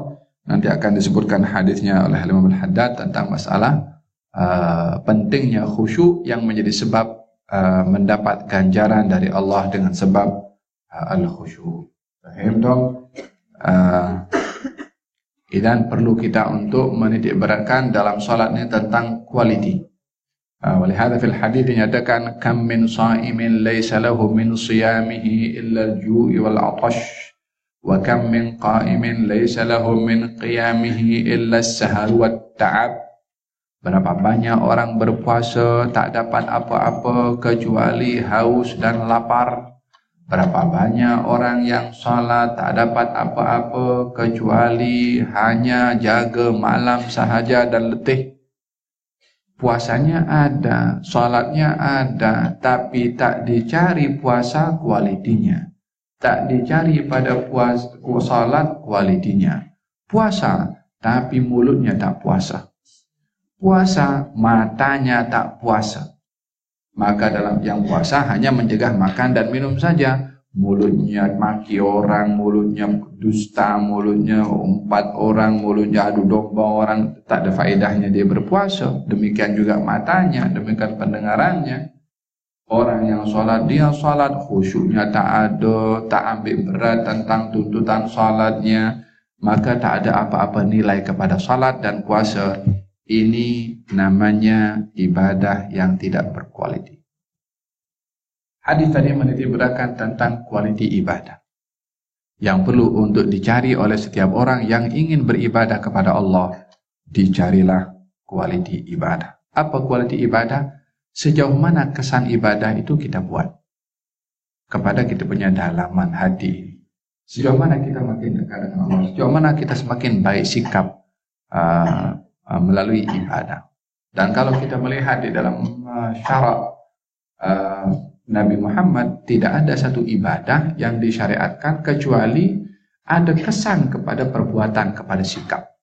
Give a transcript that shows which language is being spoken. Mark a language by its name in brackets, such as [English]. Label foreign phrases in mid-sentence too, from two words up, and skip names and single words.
[Malay] Nanti akan disebutkan hadisnya oleh Imam Al-Haddad tentang masalah pentingnya khusyuk yang menjadi sebab mendapat ganjaran dari Allah dengan sebab al-khusyuk. Faham dong? Dan perlu kita untuk menitik beratkan dalam salat ini tentang quality. [Arabic] ولهذا في الحديث dinyatakan كم من صائم ليس له من صيامه إلا الجوع والعطش. وكم من قائم ليس له من قيامه إلا السهر والتعب. [Malay] Berapa banyak orang berpuasa tak dapat apa-apa kecuali haus dan lapar. Berapa banyak orang yang salat tak dapat apa-apa kecuali hanya jaga malam sahaja dan letih. Puasanya ada, salatnya ada, tapi tak dicari puasa kualitinya. Tak dicari pada salat kualitinya. Puasa, tapi mulutnya tak puasa. Puasa, matanya tak puasa. Maka dalam yang puasa hanya mencegah makan dan minum saja. Mulutnya maki orang, mulutnya dusta, mulutnya umpat orang, mulutnya adu domba orang. Tak ada faedahnya dia berpuasa. Demikian juga matanya, demikian pendengarannya. Orang yang sholat, dia sholat khusyuknya tak ada, tak ambil berat tentang tuntutan sholatnya, maka tak ada apa-apa nilai kepada sholat dan puasa. Ini namanya ibadah yang tidak berkualiti. Hadis tadi menitik beratkan tentang kualiti ibadah yang perlu untuk dicari oleh setiap orang yang ingin beribadah kepada Allah. Dicarilah kualiti ibadah. Apa kualiti ibadah? Sejauh mana kesan ibadah itu kita buat kepada kita punya dalaman hati. Sejauh mana kita makin dekat dengan Allah. Sejauh mana kita semakin baik sikap melalui ibadah. Dan kalau kita melihat di dalam syarak Nabi Muhammad, tidak ada satu ibadah yang disyariatkan kecuali ada kesan kepada perbuatan, kepada sikap.